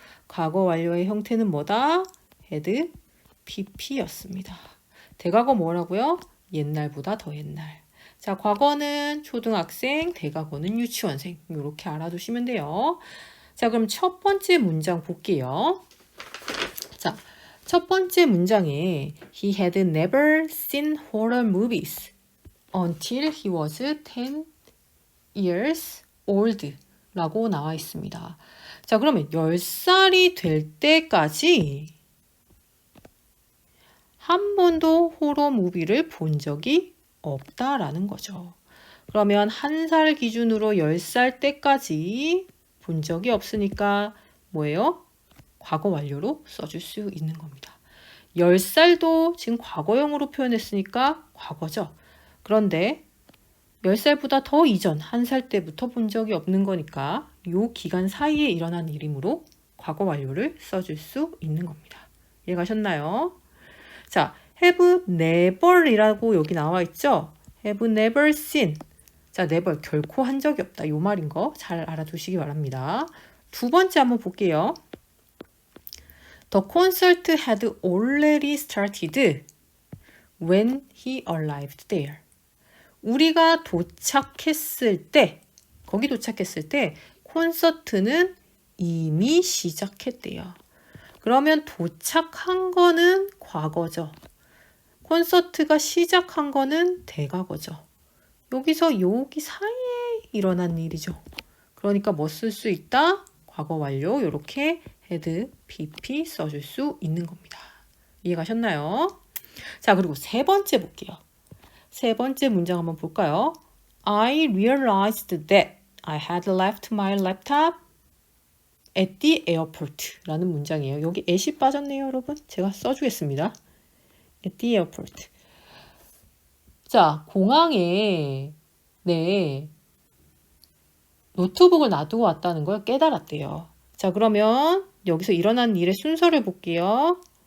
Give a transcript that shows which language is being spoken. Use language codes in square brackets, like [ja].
[ko] 과거 완료의 형태는 뭐다? had pp였습니다. 대과거 뭐라고요? 옛날보다 더 옛날. 자, 과거는 초등학생, 대과거는 유치원생. 이렇게 알아두시면 돼요. 자, 그럼 첫 번째 문장 볼게요. 자, 첫 번째 문장에 [en] He had never seen horror movies until he was 10 years old [ko] 라고 나와 있습니다. 자, 그러면 10살이 될 때까지 한 번도 호러 무비를 본 적이 없다라는 거죠. 그러면 1살 기준으로 10살 때까지 본 적이 없으니까 뭐예요? 과거 완료로 써줄 수 있는 겁니다. 10살도 지금 과거형으로 표현했으니까 과거죠. 그런데 10살보다 더 이전 1살 때부터 본 적이 없는 거니까 이 기간 사이에 일어난 일이므로 과거 완료를 써줄 수 있는 겁니다. 이해가셨나요? 자, have never이라고 여기 나와 있죠? [en] have never seen. [ko] 자, never 결코 한 적이 없다. 이 말인 거 잘 알아두시기 바랍니다. 두 번째 한번 볼게요. [en] The concert had already started when he arrived there. [ko] 우리가 도착했을 때, 거기 도착했을 때 콘서트는 이미 시작했대요. 그러면 도착한 거는 과거죠. 콘서트가 시작한 거는 대과거죠. 여기서 여기 사이에 일어난 일이죠. 그러니까 뭐 쓸 수 있다? 과거 완료 이렇게 had, pp 써줄 수 있는 겁니다. 이해가셨나요? 자, 그리고 세 번째 볼게요. 세 번째 문장 한번 볼까요? [en] I realized that I had left my laptop at the airport [ko] 라는 문장이에요. 여기 at이 빠졌네요, 여러분. 제가 써주겠습니다. [en] at the airport. [ko] 자, 공항에 노트북을 놔두고 왔다는 걸 깨달았대요. 자, 그러면 여기서 일어난 일의 순서를 볼게요.